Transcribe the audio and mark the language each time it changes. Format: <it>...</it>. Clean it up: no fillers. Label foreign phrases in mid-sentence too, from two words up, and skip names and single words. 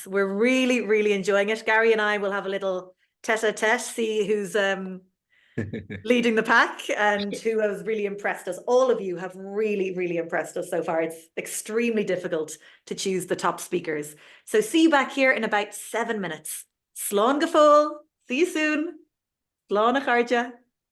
<en>We're really, really enjoying it. Gary and I will have a little tete-a-tete, see who's leading the pack and who has really impressed us. All of you have really, really impressed us so far. It's extremely difficult to choose the top speakers. So see you back here in about 7 minutes.</en> <ga>Slán go fóill.</ga> <en>See you soon.</en> <ga>Slán a chairde.</ga>